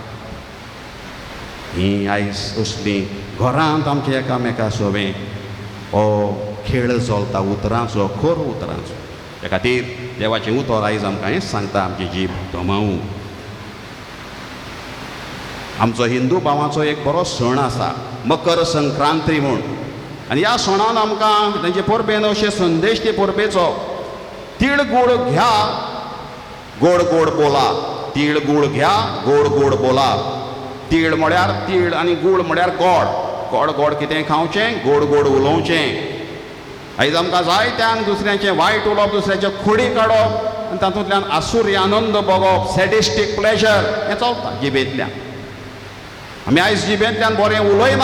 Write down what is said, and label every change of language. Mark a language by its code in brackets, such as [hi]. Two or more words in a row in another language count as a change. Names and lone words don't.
[kok] ही आयज असलीं घरांत आमच्या एकामेका सोबे हो खेळ चलता उतरांचो, खोर उतरांचो. त्या खातीर देवाचें उतर आयज आमकां हेंच सांगता, आमची जीब दमावूं. आमचो हिंदू भावांचो एक बरो सण आसा, मकर संक्रांती म्हूण. आनी ह्या सणान आमकां तेंचे परबेन अशे संदेश ते परबेचो, [mr] तीळ गूळ घ्या गोड गोड बोला. तीळ गूळ घ्या गोड गोड बोला. [kok] तीळ म्हळ्यार तीळ आनी गूळ म्हळ्यार गोड. गोड गोड कितें खावचें, गोड गोड उलोवचें. आयज आमकां जायत्यांक दुसऱ्याचें वायट उलोवप, दुसऱ्याच्यो खोडी काडप आनी तातूंतल्यान आसुरी आनंद भोगप, [en] sadistic pleasure [kok] हें चलता जिबेंतल्यान. आमी आयज जिबेंतल्यान बरें उलयना.